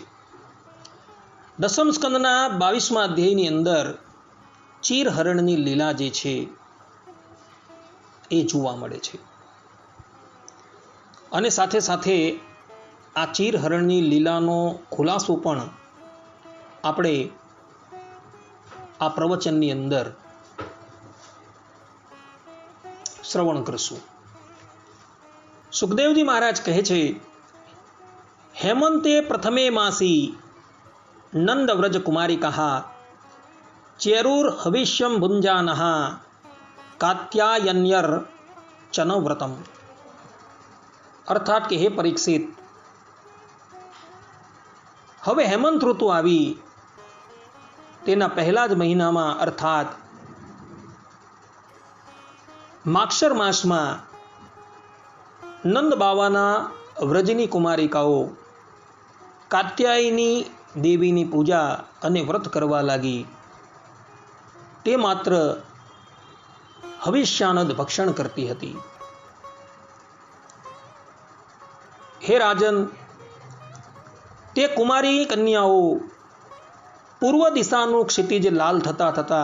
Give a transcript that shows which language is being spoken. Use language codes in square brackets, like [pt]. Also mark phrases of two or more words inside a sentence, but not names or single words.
[gu] દસમ સ્કંદના 22મા અધ્યાયની અંદર ચીરહરણની લીલા જે છે એ જોવા મળે છે અને સાથે સાથે આ ચીરહરણની લીલાનો ખુલાસો પણ આપણે આ પ્રવચનની અંદર શ્રવણ કરશું। સુખદેવજી મહારાજ કહે છે, [sa] हेमंते प्रथमे मासी नंद व्रज कुमारी कहा चेरूर हविष्यम भुंजानः कात्यायन्यर चनव्रतम। [gu] અર્થાત કે હે પરીક્ષિત, હવે હેમંત ઋતુ આવી તેના પહેલા જ મહીનામાં અર્થાત માક્ષર માસમાં નંદ બાવાના વ્રજની કુમારિકાઓ કાત્યાયની દેવીની પૂજા અને વ્રત કરવા લાગી। તે માત્ર હવિષ્યાનદ ભક્ષણ કરતી હતી। હે રાજન, તે કુમારી કન્યાઓ પૂર્વ દિશાનુ ક્ષિતિજ લાલ થતા થતા